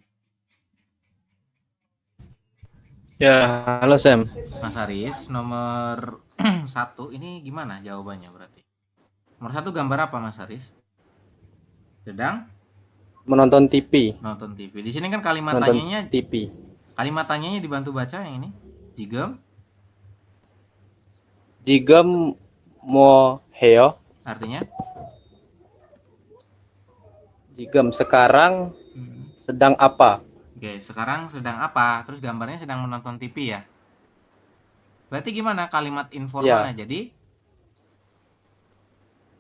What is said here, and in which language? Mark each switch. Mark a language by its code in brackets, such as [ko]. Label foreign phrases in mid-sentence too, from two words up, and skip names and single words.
[id] Ya, halo Sam. Mas Haris, nomor 1 ini gimana jawabannya berarti? Nomor 1 gambar apa Mas Haris? Sedang Menonton TV. nonton TV. Di sini kan kalimat Nonton tanyanya TV. Kalimat tanyanya dibantu baca yang ini. [ko] 지금 뭐 해요? [id] Artinya? 지금 sekarang sedang apa? Oke, sekarang sedang apa? Terus gambarnya sedang menonton TV ya. Berarti gimana kalimat informalnya? Jadi